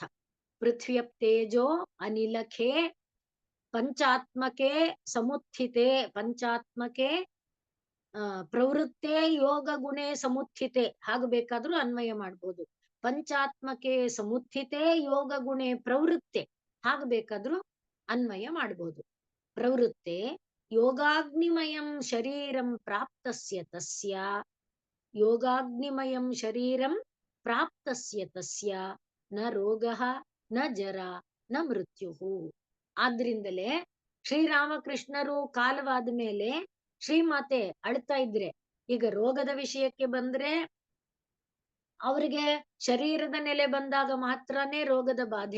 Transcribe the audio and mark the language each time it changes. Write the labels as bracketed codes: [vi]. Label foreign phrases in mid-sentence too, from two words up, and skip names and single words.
[sa] ಪೃಥ್ವಿಯಪ್ ತೇಜೋ ಅನಿಲಖೇ ಪಂಚಾತ್ಮಕೆ ಸಮುತ್ಥಿತೆ, ಪಂಚಾತ್ಮಕೆ ಪ್ರವೃತ್ತೆ ಯೋಗ ಗುಣೆ ಸಮುತ್ಥಿತೆ, [kn] ಹಾಗೆ ಬೇಕಾದ್ರೂ ಅನ್ವಯ ಮಾಡ್ಬೋದು. [sa] ಪಂಚಾತ್ಮಕೆ ಸಮುತ್ಥಿತೆ ಯೋಗ ಗುಣೆ ಪ್ರವೃತ್ತೆ, [kn] ಹಾಗೆ ಬೇಕಾದ್ರೂ ಅನ್ವಯ ಮಾಡ್ಬೋದು. [sa] ಪ್ರವೃತ್ತೆ ಯೋಗಾಗ್ನಿಮಯಂ ಶರೀರಂ ಪ್ರಾಪ್ತಸ್ಯ ತಸ್ಯ ಯೋಗಾಗ್ನಿಮಯಂ ಶರೀರಂ ಪ್ರಾಪ್ತಸ್ಯ ತಸ್ಯ ನ ರೋಗಃ ನ ಜರ ನ ಮೃತ್ಯುಹು. [kn] ಆದ್ರಿಂದಲೇ ಶ್ರೀರಾಮಕೃಷ್ಣರು ಕಾಲವಾದ ಮೇಲೆ ಶ್ರೀಮಾತೆ ಅಳ್ತಾ ಇದ್ರೆ, ಈಗ ರೋಗದ ವಿಷಯಕ್ಕೆ ಬಂದ್ರೆ ಅವರಿಗೆ ಶರೀರದ ನೆಲೆ ಬಂದಾಗ ಮಾತ್ರನೇ ರೋಗದ ಬಾಧೆ.